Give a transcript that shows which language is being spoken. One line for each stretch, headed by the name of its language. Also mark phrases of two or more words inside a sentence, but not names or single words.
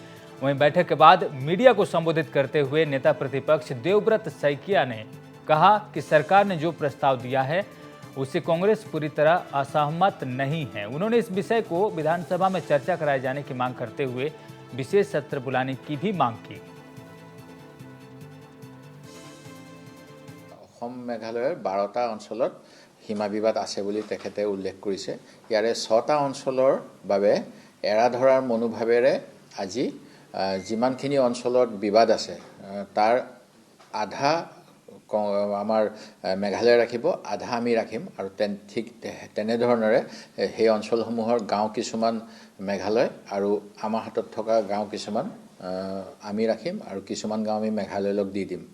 Hindi: वहीं बैठक के बाद मीडिया को संबोधित करते हुए नेता प्रतिपक्ष देवव्रत सैकिया ने कहा कि सरकार ने जो प्रस्ताव दिया है उससे कांग्रेस पूरी तरह असहमत नहीं है। उन्होंने इस विषय को विधानसभा में चर्चा कराए जाने की मांग करते हुए विशेष सत्र बुलाने की भी मांग की।
Assamese: मेघालयर 12টা অঞ্চলত সীমা বিবাদ আছে বুলি তেখেতে উল্লেখ কৰিছে। ইয়াৰে 6টা অঞ্চলৰ বাবে এৰা ধৰাৰ মনোভাৱেৰে আজি যিমানখিনি অঞ্চলত বিবাদ আছে তাৰ আধা আমাৰ মেঘালয় ৰাখিব, আধা আমি ৰাখিম আৰু ঠিক তেনেধৰণৰে সেই অঞ্চলসমূহৰ গাঁও কিছুমান মেঘালয় আৰু আমাৰ হাতত থকা গাঁও কিছুমান আমি ৰাখিম আৰু কিছুমান গাঁও আমি মেঘালয়ক দি দিম।